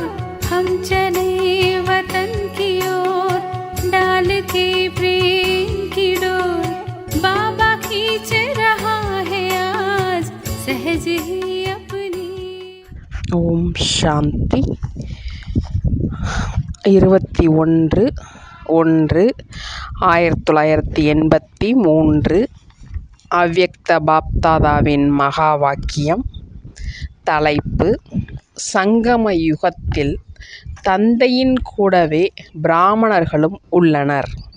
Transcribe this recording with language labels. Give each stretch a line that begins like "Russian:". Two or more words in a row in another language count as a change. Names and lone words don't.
Hindi: हम चले वतन की ओर डाल के प्रेम की डोर। बाबा खींच रहा है आज सहज ही अपनी।
Tamil: ஓம் சாந்தி. 21/1/1983 அவ்யக்த பாப்தாதாவின் மகா வாக்கியம். தலைப்பு: சங்கம யுகத்தில் தந்தையின் கூடவே பிராமணர்களும் உள்ளனர்.